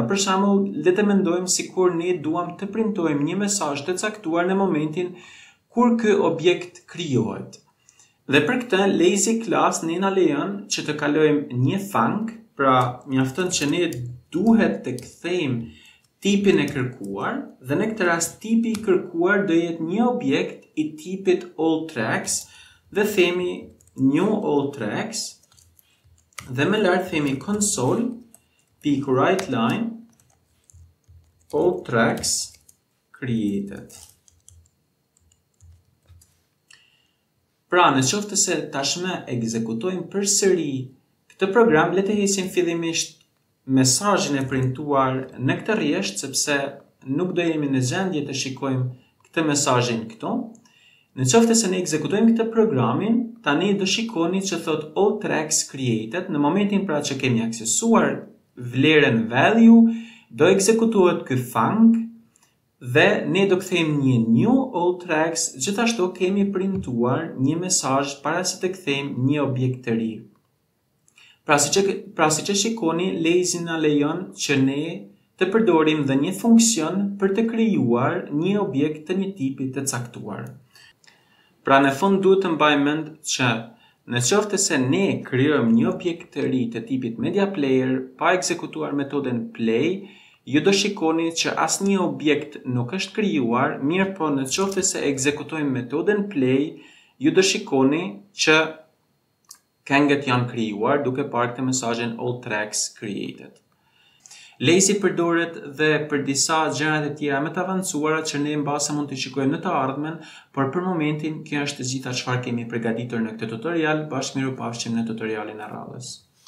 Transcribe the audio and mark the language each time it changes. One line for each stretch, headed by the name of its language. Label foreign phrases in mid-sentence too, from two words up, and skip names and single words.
Albanian: Për shembull, le të mendojmë sikur ne duam të printojmë një mesazh të caktuar në momentin kur ky objekt krijohet. Dhe për këtë
English: lazy class
Albanian: ne na lejon që të kalojmë një func, pra mjafton që ne duhet të kthejmë tipin e kërkuar, dhe në këtë rast tipi i kërkuar do jetë një objekt i tipit
English: all tracks,
Albanian: dhe themi
English: new all tracks,
Albanian: dhe më lart themi
English: console.writeLine all tracks created.
Albanian: Pra, në qoftë se tashmë ekzekutojmë përsëri këtë program, le të hesim fillimisht mesazhin e printuar në këtë rresht, sepse nuk do jemi në gjendje të shikojmë këtë mesazhin këtu. Në qoftë se ne ekzekutojmë këtë programin, tani do shikoni që thot
English: all tracks created.
Albanian: Në momentin pra që kemi aksesuar vlerën value, do ekzekutohet ky func dhe ne do kthejmë një
English: new all tracks,
Albanian: gjithashtu kemi printuar një mesazh para se të kthejmë një objekt të ri. Pra si që shikoni, lazy na lejon që ne të përdorim dhe një funksion për të krijuar një objekt të një tipi të caktuar. Pra në fund duhet të mbajmë mend që në qoftë se ne krijojmë një objekt të ri të tipit
English: media player
Albanian: pa ekzekutuar metodën play, ju do shikoni që asnjë objekt nuk është krijuar, mirë po në qoftë se ekzekutojmë metodën play, ju do shikoni që këngët janë krijuar duke parë këtë mesazhin
English: all tracks created.
Albanian: Lazy përdoret dhe për disa gjëra të tjera më të avancuara që ne mbase mund të shikojmë në të ardhmen, por për momentin kjo është të gjitha çfarë kemi përgatitur në këtë tutorial. Bashkë mirupafshim në tutorialin e radhës.